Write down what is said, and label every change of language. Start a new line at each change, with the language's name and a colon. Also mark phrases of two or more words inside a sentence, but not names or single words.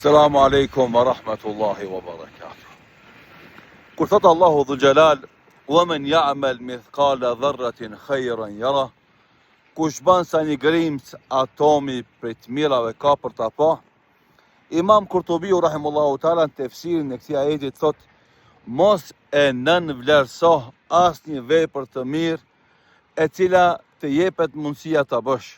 Arabic: السلام عليكم ورحمة الله وبركاته.
Albanian: Kur thot Allahu
Arabic: ذو الجلال, "ومن يعمل مثقال ذرة خيرا يره",
Albanian: kush ban sa një grimc atomi prej të mirave ka për ta pa. Imam Kurtubiu
Arabic: رحمه الله تعالى
Albanian: në tefsirin e këtij ajeti thot, mos e nënvlerëso asnjë vepër të mirë e cila të jepet mundësia ta bësh.